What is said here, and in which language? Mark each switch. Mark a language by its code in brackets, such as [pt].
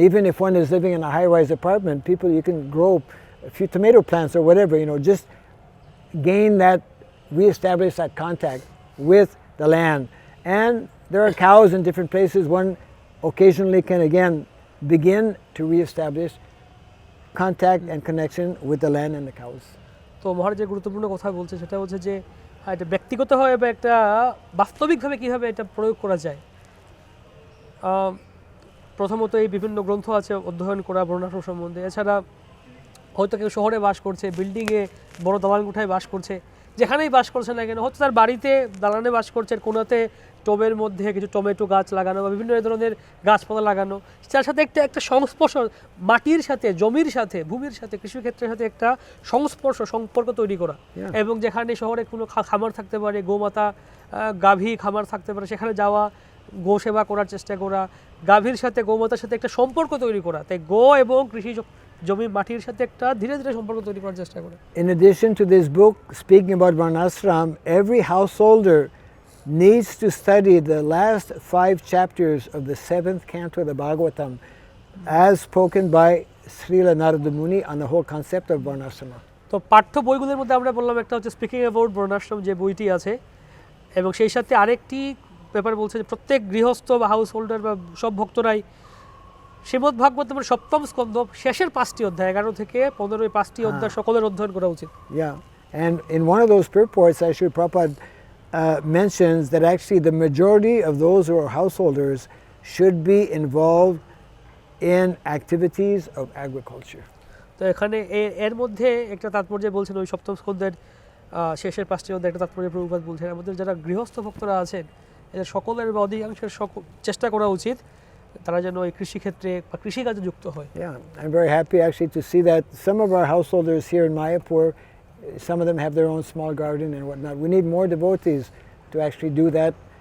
[en] Even if one is living in a high-rise apartment, you can grow a few tomato plants or whatever, just gain that, reestablish that contact with the land. And there are cows in different places. One occasionally can again begin to reestablish contact and connection with the land and the cows. [bn] তো মহারাজ যে গুরুত্বপূর্ণ কথা বলছে সেটা হচ্ছে যে এটা ব্যক্তিগতভাবে বা একটা বাস্তবিকভাবে কীভাবে এটা প্রয়োগ করা যায়। প্রথমত এই বিভিন্ন গ্রন্থ আছে অধ্যয়ন করা বর্ণাশ্রম সম্বন্ধে। এছাড়া হয়তো কেউ শহরে বাস করছে, বিল্ডিংয়ে বড় দালান কোঠায় বাস করছে, যেখানেই বাস করছেন না কেন, হয়তো তার বাড়িতে দালানে বাস করছেন, কোনোতে টবের মধ্যে কিছু টমেটো গাছ লাগানো বা বিভিন্ন ধরনের গাছপালা লাগানো, তার সাথে একটা একটা সংস্পর্শ, মাটির সাথে, জমির সাথে, ভূমির সাথে, কৃষিক্ষেত্রের সাথে একটা সংস্পর্শ, সম্পর্ক তৈরি করা। এবং যেখানে শহরে কোনো খামার থাকতে পারে, গোমাতা, গাভী খামার থাকতে পারে, সেখানে যাওয়া, গো সেবা করার চেষ্টা করা, গাভীর সাথে, গোমাতার সাথে একটা সম্পর্ক তৈরি করা। তাই গো এবং কৃষি জমি মাটির সাথে একটা ধীরে ধীরে সম্পর্ক তৈরি করার চেষ্টা করে। [en] In addition to this book speaking about Varnasrama, every householder needs to study the last 5 chapters of the 7th canto of the Bhagavatam as spoken by Srila Narada Muni on the whole concept of Varnasrama. [bn] তো পাঠ্য বইগুলোর মধ্যে আমরা বললাম একটা হচ্ছে speaking about বর্ণাশ্রম যে বইটি আছে, এবং সেই সাথে আরেকটি পেপার বলছে যে প্রত্যেক গৃহস্থ বা হাউস হোল্ডার বা সব ভক্তরাই শ্রীমদ্ ভাগবতমের 7ম স্কন্ধ শেষের 5টি অধ্যায়, 11 থেকে 15 5টি অধ্যায় সকলের অধ্যয়ন করা উচিত। [en] Yeah, and in one of those purports, actually Prabhupada mentions that actually the majority of those who are householders should be involved in activities of agriculture. [bn] তো এখানে এর মধ্যে একটা তাৎপর্য বলছেন, ওই 7ম স্কন্ধের শেষের 5টি অধ্যায় একটা তাৎপর্য প্রভুপাদ বলছেন, এর মধ্যে যারা গৃহস্থ ভক্তরা আছেন এদের সকলের বা অধিকাংশের চেষ্টা করা উচিত তারা যেন এই কৃষিক্ষেত্রে বা কৃষিকাজে যুক্ত হয়। [en] Yeah, I'm very happy actually to see that some of our householders here in Mayapur, some of them have their own small garden and whatnot. We need more devotees to actually do that.